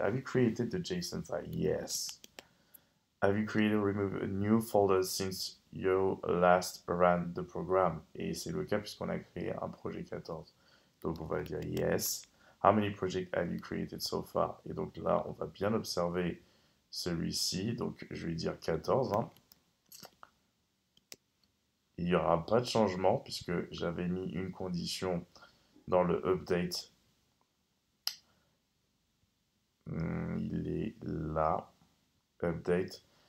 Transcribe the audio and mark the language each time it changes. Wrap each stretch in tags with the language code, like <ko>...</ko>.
<en>Have you created the JSON file? Yes. Have you created or removed a new folder since you last ran the program?</en> <fr>Et c'est le cas puisqu'on a créé un projet 14. Donc on va dire yes.</fr> <en>How many projects have you created so far?</en> <fr>Et donc là, on va bien observer celui-ci. Donc je vais dire 14. Hein. Il n'y aura pas de changement puisque j'avais mis une condition dans le update. Il est là. Update.</fr>